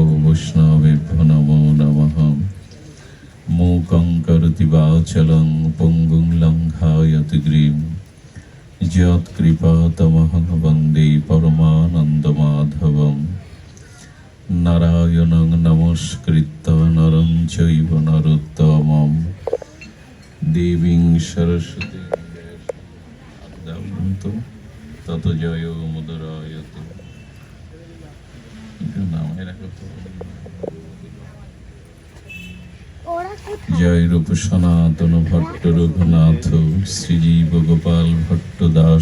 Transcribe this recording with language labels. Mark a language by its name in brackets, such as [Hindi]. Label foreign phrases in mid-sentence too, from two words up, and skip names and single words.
[Sanskrit] বৈষ্ণবেভ্যো নমো নমঃ মূকং করোতি বাচালং পঙ্গুং লঙ্ঘায়তে গিরিম যৎকৃপাতমহং বন্দে পরমানন্দমাধবং নারায়ণং নমস্কৃত্য নরং চৈব নরোত্তমং দেবীং সরস্বতীং তত জয় মুদরায়তে। [Bangla] জয় রূপ সনাতন ভট্ট রঘুনাথ শ্রীজীব গোপাল ভট্ট দাস